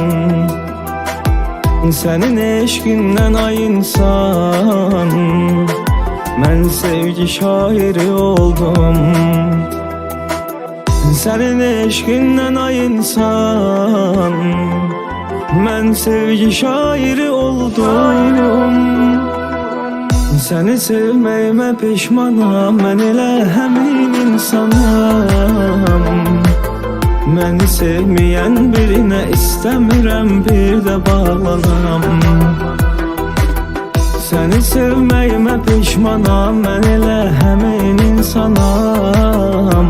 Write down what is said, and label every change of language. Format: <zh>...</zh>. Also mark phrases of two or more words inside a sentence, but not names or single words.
<tr>Senin eşkinden ay insan, ben sevgi şairi oldum. Senin eşkinden ay insan, ben sevgi şairi oldum. Seni sevmeyime</tr> <az>pişmanam, ben elə həmin insanam. Məni sevməyən birinə istəmirəm bir də bağlanam. Səni sevməyimə pişmanam, mən elə həmin insanam.</az>